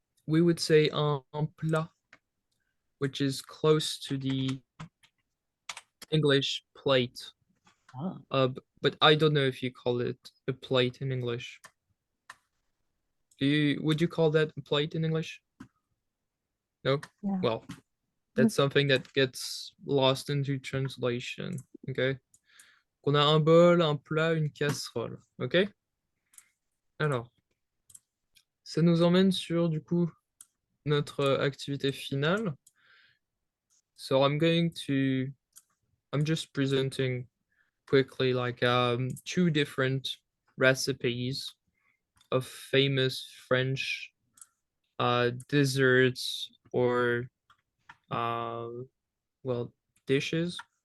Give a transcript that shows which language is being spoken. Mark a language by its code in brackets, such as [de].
[en] We would say un plat, which is close to the English plate. Oh. But I don't know if you call it a plate in English. Would you call that a plate in English? No? Yeah. Well, that's something that gets lost into translation. Okay? [fr] On a un bol, un plat, une casserole. Ok? Alors, ça nous emmène sur du coup notre activité finale. [en] So I'm just presenting quickly like two different recipes of famous French desserts or well, dishes.